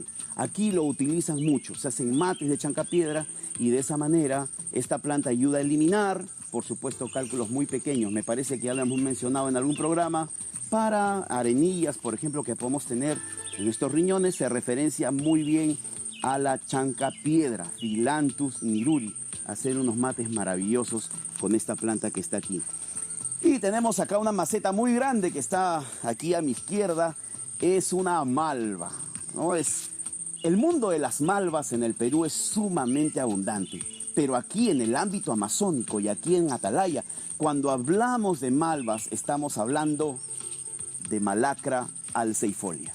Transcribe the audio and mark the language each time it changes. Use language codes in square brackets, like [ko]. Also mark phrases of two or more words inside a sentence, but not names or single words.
[es] Aquí lo utilizan mucho, se hacen mates de chancapiedra y de esa manera esta planta ayuda a eliminar, por supuesto, cálculos muy pequeños. Me parece que ya lo hemos mencionado en algún programa. Para arenillas, por ejemplo, que podemos tener en nuestros riñones, se referencia muy bien a la chancapiedra, Phyllanthus niruri. Hacer unos mates maravillosos con esta planta que está aquí. Y tenemos acá una maceta muy grande que está aquí a mi izquierda. Es una malva, ¿no? El mundo de las malvas en el Perú es sumamente abundante. Pero aquí en el ámbito amazónico y aquí en Atalaya, cuando hablamos de malvas, estamos hablando de Malacra alceifolia.